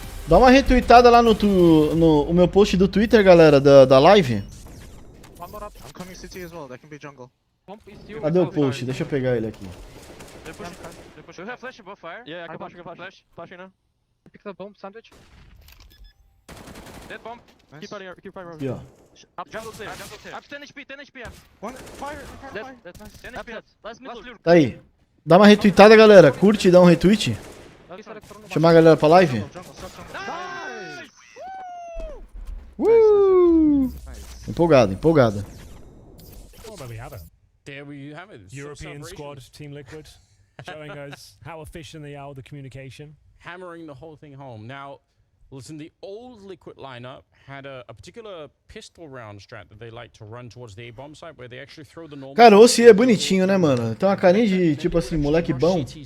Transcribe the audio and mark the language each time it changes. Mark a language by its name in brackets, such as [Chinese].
[Portuguese] Dá uma retweetada lá no o meu post do Twitter, galera, da live. [English] One more up. I'm coming city as well. That can be jungle. [Portuguese] Cadê o post? Deixa eu pegar ele aqui. [English] They're pushing. They're pushing. Do you have flash above fire? Yeah, I can flash. Flash. Flashing now. Pick the bomb sandwich. Dead bomb. Nice. Keep fire. Keep fire. [Portuguese] Aqui, ó. [English] Up jungle clear. Jungle clear. Up 10 HP. 10 HP. Up. One fire. Dead. Fire. Dead. Nice. 10 HP. Last mid. [Portuguese] Tá aí. Dá uma retweetada, galera. Curte e dá um retweet. Chamar a galera pra live. [English] Jungle. Stop jungle. Nice. [Portuguese] Empolgado. [English] Well, there we have it. There we have it. European Celebration. squad, Team Liquid, showing us how efficient they are with the communication. Hammering the whole thing home. Now, listen, the old Liquid lineup had a particular pistol round strat that they like to run towards the A-bomb site, where they actually throw the normal... [Portuguese] Cara, o OC é bonitinho, né, mano? Tem uma carinha de, tipo assim, moleque bom.